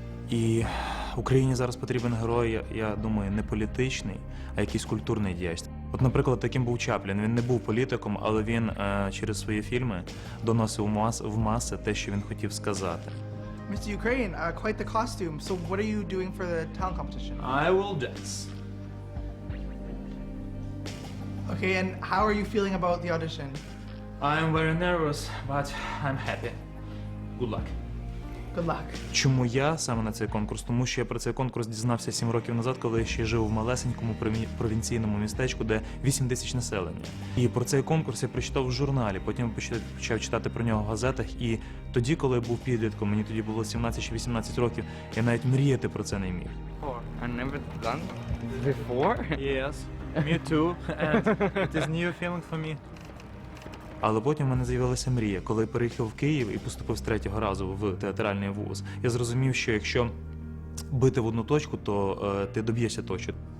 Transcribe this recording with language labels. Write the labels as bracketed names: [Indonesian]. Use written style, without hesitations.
[Ukrainian] І Україні зараз потрібен герой, я думаю, не політичний, а якийсь культурний діяч. От, наприклад, таким був Чаплін. Він не був політиком, але він через свої фільми доносив в маси те, що він хотів сказати. [English] Mr. Ukraine, quite the costume. So what are you doing for the talent competition? I will dance. Okay, and how are you feeling about the audition? I'm very nervous, but I'm happy. Good luck. Good luck. [Ukrainian] Чому я саме на цей конкурс? Тому що я про цей конкурс дізнався 7 років назад, коли я ще жив в малесенькому провінційному містечку, де 8 тисяч населення. І про цей конкурс я прочитав в журналі, потім почав читати про нього в газетах. І тоді, коли я був підлітком, мені тоді було 17 чи 18 років, я навіть мріяти про це не міг. [English] I never done before? Yes, me too, and it is new feeling for me. [Ukrainian] Але потім в мене з'явилася мрія. Коли я переїхав в Київ і поступив з 3-го разу в театральний вуз, я зрозумів, що якщо бити в одну точку, то ти доб'єшся точки.